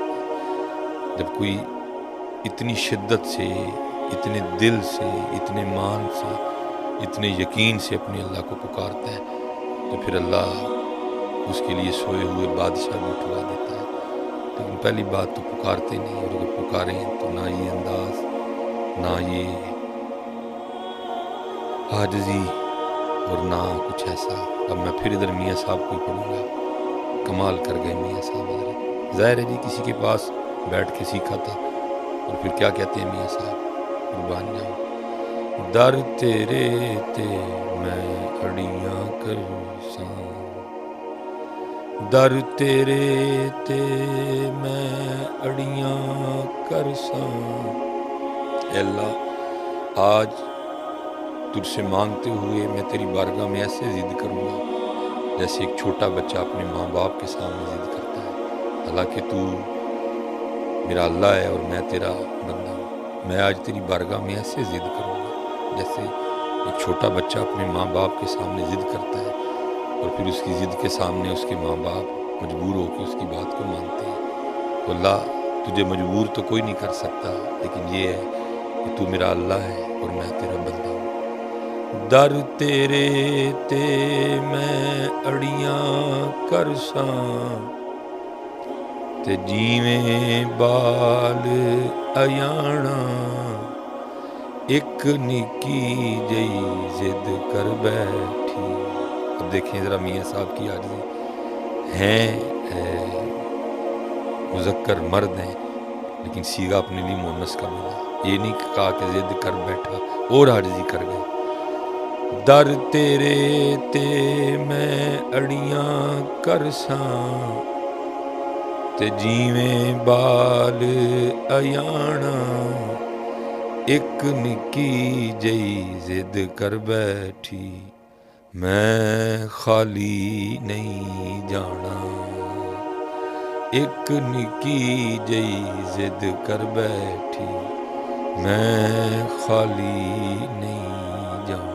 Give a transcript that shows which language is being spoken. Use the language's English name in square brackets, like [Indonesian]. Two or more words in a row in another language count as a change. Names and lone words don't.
[Urdu] جب کوئی اتنی شدت سے، اتنے دل سے، اتنے مان سے، اتنے یقین سے اپنے اللہ کو پکارتا ہے تو پھر اللہ اس کے لیے سوئے ہوئے بادشاہ بھی اٹھوا دیتا ہے، لیکن پہلی بات تو پکارتے نہیں، اور اگر پکاریں تو نہ یہ انداز، نہ یہ عاجزی، اور نہ کچھ ایسا۔ اب میں پھر ادھر میاں صاحب کو ہی پڑھوں گا، کمال کر گئے میاں صاحب حضرت۔ ظاہر ہے جی کسی کے پاس بیٹھ کے سیکھا تھا، اور پھر کیا کہتے ہیں میاں صاحب، قربان جاؤں، [Punjabi] در تیرے تے میں اڑیاں کرساں، در تیرے تے میں اڑیاں کرساں۔ [Urdu] اے اللہ، آج تجھ سے مانگتے ہوئے میں تیری بارگاہ میں ایسے ضد کروں گا جیسے ایک چھوٹا بچہ اپنے ماں باپ کے سامنے ضد کرتا ہے، حالانکہ تو میرا اللہ ہے اور میں تیرا بندہ ہوں۔ میں آج تیری بارگاہ میں ایسے ضد کروں گا جیسے ایک چھوٹا بچہ اپنے ماں باپ کے سامنے ضد کرتا ہے، اور پھر اس کی ضد کے سامنے اس کے ماں باپ مجبور ہو کے اس کی بات کو مانتے ہیں۔ تو اللہ، تجھے مجبور تو کوئی نہیں کر سکتا، لیکن یہ ہے کہ تو میرا اللہ ہے اور میں تیرا بندہ ہوں۔ [Punjabi] در تیرے تے میں اڑیاں کرساں، تے جیویں بال ایانا، ایک نکی جئی ضد کر بیٹھی۔ [Urdu] اب دیکھیں ذرا میاں صاحب کی عاجزی، ہیں مذکر مرد ہیں، لیکن سیغہ اپنے لیے مونس کا ملا، یہ نہیں کہا کہ ضد کر بیٹھا اور عاجزی کر گئے۔ [Punjabi] در تیرے تے میں اڑیاں کرساں، تے جیویں بال ایانا، ایک نکی جئی ضد کر بیٹھی، میں خالی نہیں جانا، ایک نکی جئی ضد کر بیٹھی، میں خالی نہیں جانا۔